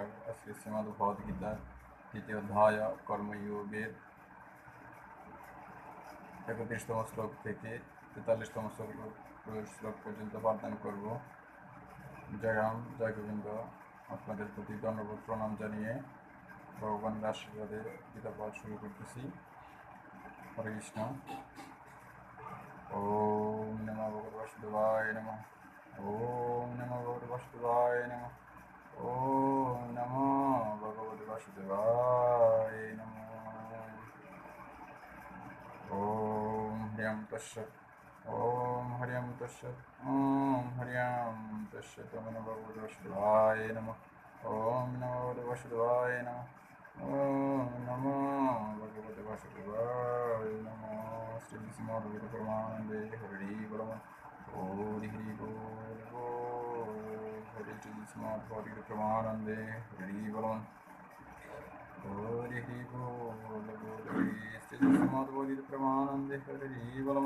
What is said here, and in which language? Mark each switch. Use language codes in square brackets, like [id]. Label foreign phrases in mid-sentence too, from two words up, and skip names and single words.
[bn] আজকে শ্রীমদ্ ভগবদ গীতার তৃতীয় অধ্যায় কর্মযোগের 31তম শ্লোক থেকে 43তম শ্লোক পর্যন্ত পাঠদান করব। জয় রাম, জয় গোবিন্দ। আপনাদের প্রতি দণ্ডবোধ প্রণাম জানিয়ে ভগবানের আশীর্বাদে গীতা পাঠ শুরু করতেছি। [sa] হরে কৃষ্ণ। ওম নমো ভগবতে বাসুদেবায় নমঃ। ওম নমো ভগবতে বাসুদেবায় নমঃ। ওম নমো ভগবতে বাসুদেবায় নমঃ। ওম হরিয়ম তস্যৎ। ওম হরিয়ম তস্যৎ। ওম হরিয়ম তস্যৎ। ওম নমো ভগবতে বাসুদেবায় নমঃ। ওম নমো ভগবতে বাসুদেবায় নমঃ। ওম নমো ভগবতে বাসুদেবায় নমঃ। [bn] শ্রী শ্রীমদ্ভগবত পরমানন্দে হরি বল। হরি হরি বল বল। হরি শ্রী শ্রীমদ্ভগবত পরমানন্দে হরি বল। হরি হরি বল বল। হরি শ্রী শ্রীমদ্ভগবত পরমানন্দে হরি বল।